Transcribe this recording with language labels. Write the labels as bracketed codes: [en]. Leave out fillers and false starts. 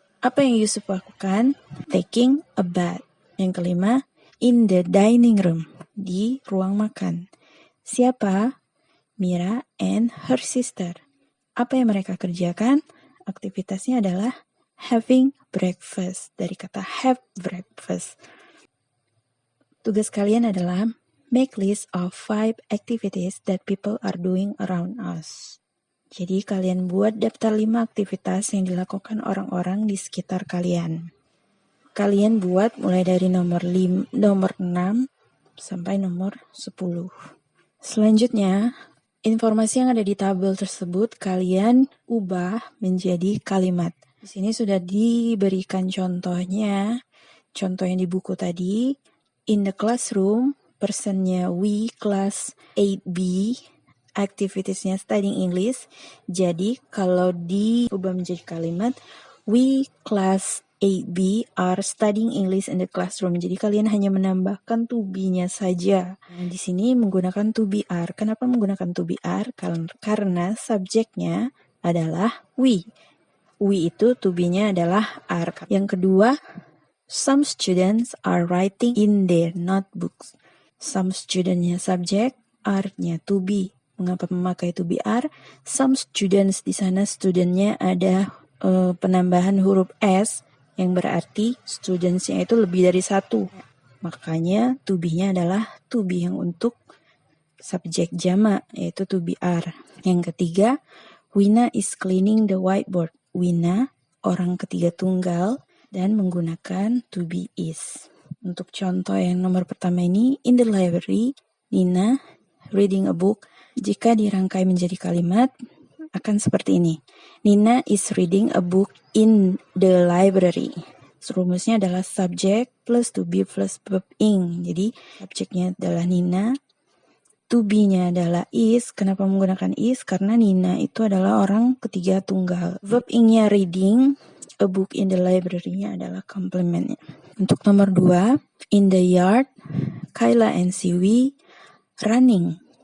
[id] Apa yang Yusuf lakukan? [en] Taking a bath. [id] Yang kelima, in the dining room, di ruang makan. Siapa? [en] Mira and her sister. [id] Apa yang mereka kerjakan? Aktivitasnya adalah having breakfast, dari kata have breakfast. Tugas kalian adalah [en] make list of 5 activities that people are doing around us. [id] Jadi kalian buat daftar 5 aktivitas yang dilakukan orang-orang di sekitar kalian. Kalian buat mulai dari nomor 6 sampai nomor 10. Selanjutnya, informasi yang ada di tabel tersebut kalian ubah menjadi kalimat. Di sini sudah diberikan contohnya. Contoh yang di buku tadi, in the classroom, personnya we class 8B, activitiesnya studying English. Jadi kalau diubah menjadi kalimat, [en] we class 8B are studying English in the classroom. [id] Jadi kalian hanya menambahkan to be-nya saja. Nah, di sini menggunakan to be are. Kenapa menggunakan to be are? Karena subjeknya adalah we. We itu to be-nya adalah are. Yang kedua, [en] some students are writing in their notebooks. [id] Some student-nya subjek, are-nya to be. Mengapa memakai to be are? Some students, di sana student-nya ada penambahan huruf S, yang berarti students-nya itu lebih dari 1. Makanya to be-nya adalah to be yang untuk subjek jamak, yaitu to be are. Yang ketiga, [en] Wina is cleaning the whiteboard. [id] Wina, orang ketiga tunggal, dan menggunakan to be is. Untuk contoh yang nomor pertama ini, in the library, [en] Nina reading a book. [id] Jika dirangkai menjadi kalimat, akan seperti ini. [en] Nina is reading a book in the library. [id] Rumusnya adalah subject plus to be plus verb ing. Jadi subjeknya adalah Nina, to be-nya adalah is. Kenapa menggunakan is? Karena Nina itu adalah orang ketiga tunggal. Verb ing-nya reading, a book in the library-nya adalah complement-nya. Untuk nomor 2, in the yard, [en] Kayla and Siwi running.